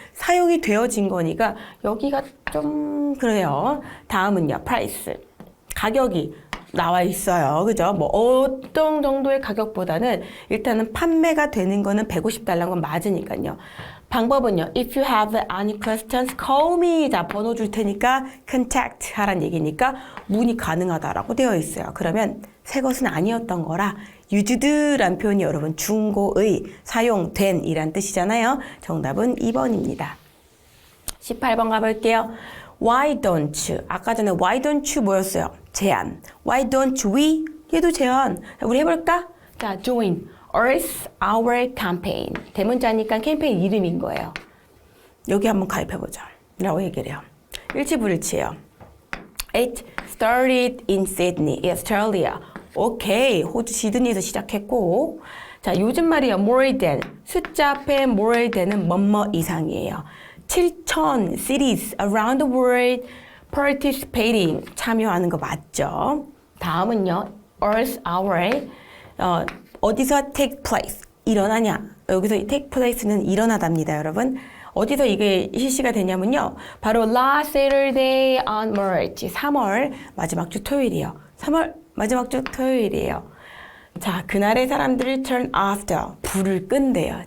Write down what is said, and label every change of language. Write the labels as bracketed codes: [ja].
[ko] 사용이 되어진 거니까 여기가 좀 그래요. 다음은요. price. 가격이 나와 있어요. 그죠? 뭐 어떤 정도의 가격보다는 일단은 판매가 되는 거는 150달러인 건 맞으니까요. 방법은요. [en] If you have any questions, call me. [ko] 자, 번호 줄 테니까 contact 하란 얘기니까 문의 가능하다라고 되어 있어요. 그러면 새 것은 아니었던 거라 used란 표현이 여러분 중고의 사용된 이란 뜻이잖아요. 정답은 2번입니다. 18번 가볼게요. [en] Why don't you? [ko] 아까 전에 [en] why don't you [ko] 뭐였어요? 제안. [en] Why don't we? [ko] 얘도 제안. 우리 해볼까? [en] 자, join Earth Hour Campaign. [ko] 대문자니까 캠페인 이름인 거예요. 여기 한번 가입해보자 라고 얘기를 해요. 일치불일치예요. [en] It started in Sydney, Australia. [ko] 오케이. 호주 시드니에서 시작했고. 자, 요즘 말이요. [en] more than. [ko] 숫자 앞에 more than은 뭐뭐 이상이에요. [en] 7,000 cities around the world participating. [ko] 참여하는 거 맞죠? 다음은요. Earth Hour. [en] 어디서 take place. [ko] 일어나냐. 여기서 take place는 일어나답니다, 여러분. 어디서 이게 실시가 되냐면요. [en] 바로 last Saturday on March. [ko] 3월 마지막 주 토요일이에요. 3월 마지막 주 토요일이에요. 자, 그날의 사람들이 [en] turn off the [ko] 불을 끈대요.